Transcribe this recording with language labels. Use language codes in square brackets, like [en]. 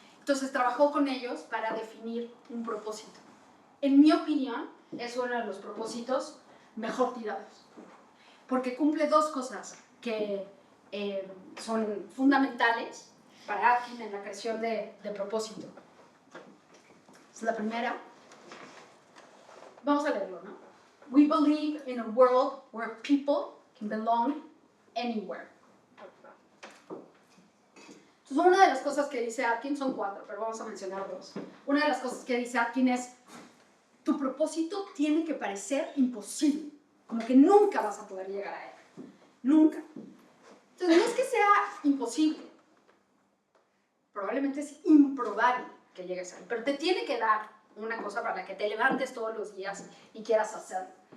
[es] Entonces trabajó con ellos para definir un propósito. En mi opinión, es uno de los propósitos mejor tirados, porque cumple dos cosas que son fundamentales para Atkin en la creación de propósito. Es la primera. Vamos a leerlo, ¿no? [en] We believe in a world where people can belong anywhere. [es] Entonces, una de las cosas que dice Atkin, son 4, pero vamos a mencionar 2. Una de las cosas que dice Atkin es, tu propósito tiene que parecer imposible, como que nunca vas a poder llegar a él. Nunca. Entonces, no es que sea imposible, probablemente es improbable que llegues a él, pero te tiene que dar una cosa para la que te levantes todos los días y quieras hacerlo.